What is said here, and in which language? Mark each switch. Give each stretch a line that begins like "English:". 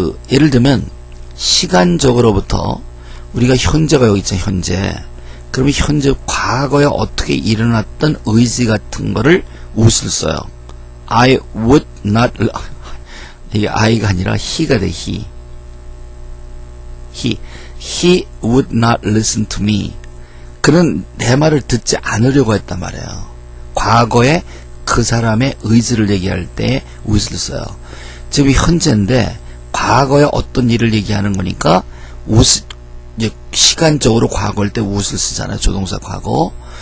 Korean: 예를 들면 시간적으로부터 우리가 현재가 여기 있잖아요. 현재. 그러면 현재 과거에 어떻게 일어났던 의지 같은 거를 would을 써요.
English: I would not
Korean: 이게 I가 아니라 he가 돼.
English: he would not listen to me.
Korean: 그는 내 말을 듣지 않으려고 했단 말이에요. 과거에 그 사람의 의지를 얘기할 때 would을 써요. 지금 현재인데 과거에 어떤 일을 얘기하는 거니까 이제 시간적으로 과거일 때 would을 쓰잖아요. 조동사 과거.